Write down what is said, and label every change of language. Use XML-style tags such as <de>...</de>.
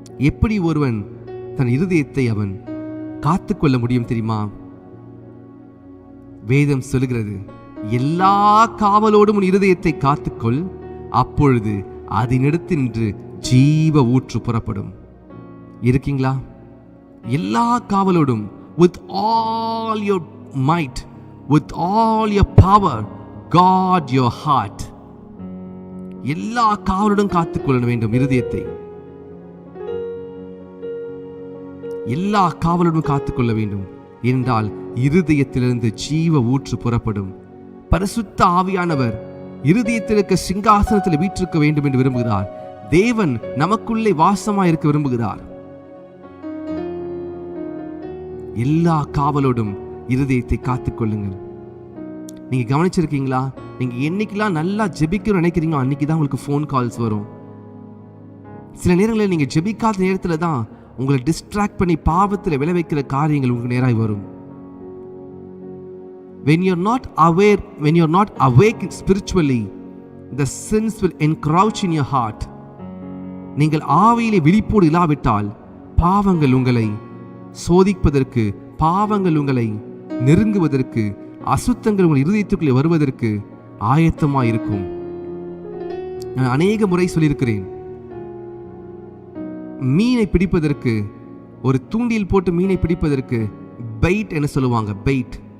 <ta>எப்படி ஒருவன் தன் இருதயத்தை அவன் காத்துக்கொள்ள முடியும் தெரியுமா? வேதம் சொல்கிறது, எல்லா காவலோடும் உன் இருதயத்தை காத்துக்கொள், அப்பொழுது அதனிடத்து நின்று ஜீவ ஊற்று புறப்படும். இருக்கீங்களா? எல்லா காவலோடும்,</ta> <en>with all your might, with all your power, guard your heart.</en> <ta>எல்லா காவலோடும் காத்துக்கொள்ள வேண்டும் இருதயத்தை. எல்லா காவலோடும் காத்துக்கொள்ள வேண்டும் என்றால் இருதயத்திலிருந்து ஜீவ ஊற்று புறப்படும். பரிசுத்த ஆவியானவர் இருதயத்தில் இருக்க சிங்காசனத்தில் வீற்றிருக்க வேண்டும் என்று விரும்புகிறார். தேவன் நமக்குள்ளே வாசமாயிருக்க விரும்புகிறார். எல்லா காவலோடும் இருதயத்தை காத்துக்கொள்ளுங்கள். நீங்க கவனிச்சிருக்கீங்களா? நீங்க என்னைக்கெல்லாம் நல்லா ஜெபிக்கணும்னு நினைக்கிறீங்களோ அன்னைக்குதான் உங்களுக்கு ஃபோன் கால்ஸ் வரும். சில நேரங்களில் நீங்க ஜெபிக்காத நேரத்துல தான் உங்களை டிஸ்ட்ராக்ட் பண்ணி பாவத்தில் விளைவிக்கிற காரியங்கள் உங்களுக்கு நேராய் வரும்.</ta> <en>When you're not awake spiritually, the sins will encroach in your heart.</en> <ta>நீங்கள் ஆவியிலே விழிப்போடு இல்லாவிட்டால் பாவங்கள் உங்களை சோதிப்பதற்கு, பாவங்கள் உங்களை நெருங்குவதற்கு அசுத்தங்கள் உங்கள் இருதயத்துக்குள்ளே வருவதற்கு ஆயத்தமா இருக்கும். நான் அநேக முறை சொல்லியிருக்கிறேன், மீனை பிடிப்பதற்கு, ஒரு தூண்டில் போட்டு மீனை பிடிப்பதற்கு பெயிட் என்ன சொல்லுவாங்க, பெயிட்.</ta>